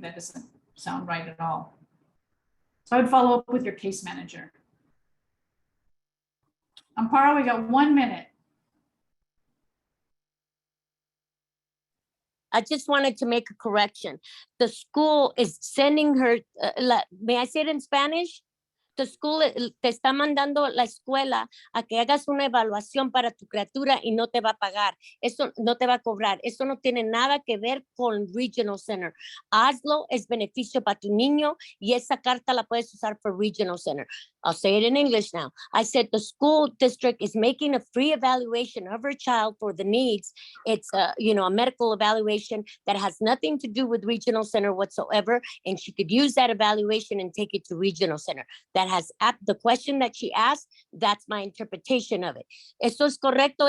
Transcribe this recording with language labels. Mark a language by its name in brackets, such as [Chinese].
[English] That doesn't sound right at all. So I would follow up with your case manager. Amparo, we got 1 minute. I just wanted to make a correction. The school is sending her, may I say it in Spanish? The school [Spanish] te está mandando la escuela a que hagas una evaluación para tu criatura y no te va a pagar. Eso no te va a cobrar. Eso no tiene nada que ver con Regional Center. Hazlo, es beneficio para tu niño y esa carta la puedes usar [English] for Regional Center. I'll say it in English now. I said the school district is making a free evaluation of her child for the needs. It's a medical evaluation that has nothing to do with Regional Center whatsoever, and she could use that evaluation and take it to Regional Center. That has the question that she asked, that's my interpretation of it. [Spanish] ¿Eso es correcto?